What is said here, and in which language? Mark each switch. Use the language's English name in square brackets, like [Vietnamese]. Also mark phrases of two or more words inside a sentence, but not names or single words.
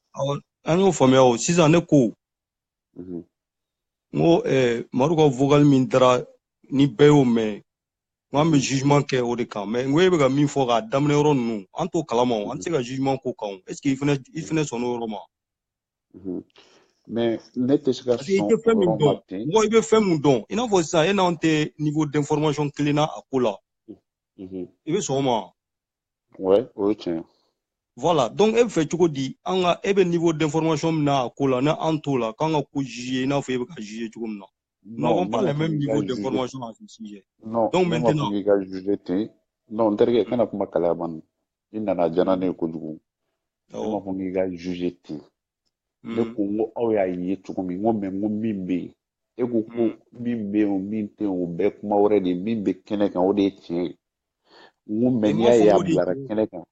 [Bambara] An y'o faamuya o sisan ne ko n ko Madu ka vocal min dara ni bɛɛ y'o mɛn n bɛ jugement kɛ o de kan mais n ko e bɛ ka min fɔ k'a daminɛ yɔrɔ ninnu an t'o kalama o an tɛ se ka jugement k'o kan o [French] est ce que [Bambara] i fɛnɛ sɔnn'o yɔrɔ ma. Mais ne tɛ se ka sɔn o yɔrɔ ma ten. Mɔgɔ i bɛ fɛn min dɔn i n'a fɔ sisan e n'anw tɛ [French] niveau d'information [Bambara] kelen na a ko la i bɛ sɔn o ma. Ouais, o ye tiɲɛ. Voilà donc e bɛ fɛ cogo di an ka e bɛ [French] niveau d'information [Bambara] min na a ko la ni an t'o la k'an ka ko juger i n'a fɔ e bɛ ka juger cogo min na. [French] Nous n'avons pas le même niveau d'information à ce sujet. Non, donc [Bambara] maintenant ne ma fɔ k'i ka juger ten non n terikɛ kana kuma kalaya man i nana diya ne ye kojugu ne ma fɔ k'i ka juger ten ne ko n ko aw y'a ye cogo min n ko mais n ko min bɛ yen e ko ko min bɛ yen o min tɛ yen o bɛɛ kuma wɛrɛ de ye min bɛ kɛnɛ kan o de ye tiɲɛ ye n ko mais n'i y'a ye a bilara kɛnɛ kan.